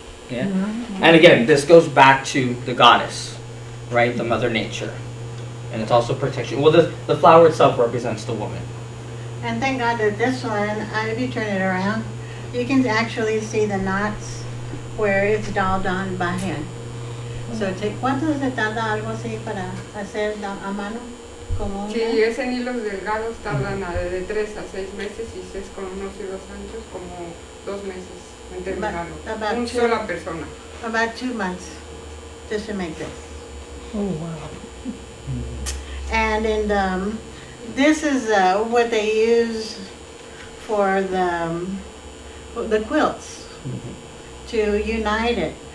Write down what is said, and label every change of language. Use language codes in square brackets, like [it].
[en] Yeah, and again, this goes back to the goddess, right? The Mother Nature, and it's also protection. Well, the flower itself represents the woman. And thank God that this one, if you turn it around, you can actually see the knots where it's all done by hand. [es] So ¿cuánto se tarda algo así para hacer a mano? Como Si es en hilos delgados tardan de 3 a 6 meses y si es con unos hilos anchos como 2 meses en terminarlo. [en] About [es] Una [en] two- [es] sola persona. [en] about 2 months just to make this. Oh, wow. And in this is what they use for the quilts to unite it.